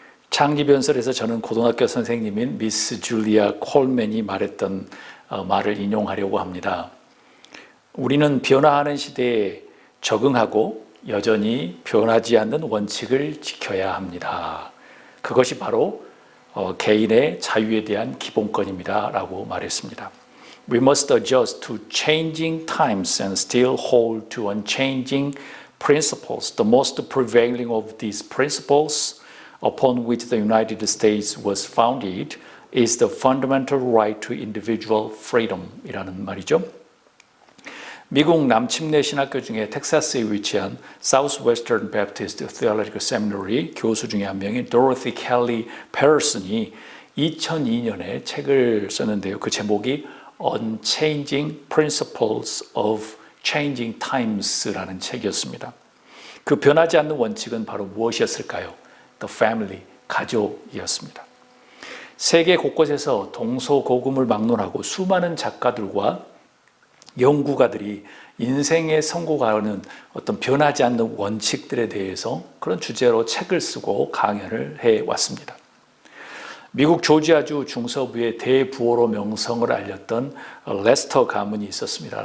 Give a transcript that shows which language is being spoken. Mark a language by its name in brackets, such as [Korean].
[Korean] 창립 연설에서 저는 고등학교 선생님인 미스 줄리아 콜맨이 말했던 말을 인용하려고 합니다. 우리는 변화하는 시대에 적응하고 여전히 변하지 않는 원칙을 지켜야 합니다. 그것이 바로 개인의 자유에 대한 기본권입니다. 라고 말했습니다. [English] We must adjust to changing times and still hold to unchanging principles. The most prevailing of these principles upon which the United States was founded is the fundamental right to individual freedom [Korean] 이라는 말이죠. 미국 남침내 신학교 중에 텍사스에 위치한 Southwestern Baptist Theological Seminary 교수 중에 한 명인 Dorothy Kelly Patterson이 2002년에 책을 썼는데요. 그 제목이 Unchanging Principles of Changing Times라는 책이었습니다. 그 변하지 않는 원칙은 바로 무엇이었을까요? The Family, 가족이었습니다. 세계 곳곳에서 동서고금을 막론하고 수많은 작가들과 연구가들이 인생에 선고하는 어떤 변하지 않는 원칙들에 대해서 그런 주제로 책을 쓰고 강연을 해왔습니다. 미국 조지아주 중서부의 대부호로 명성을 알렸던 레스터 가문이 있었습니다.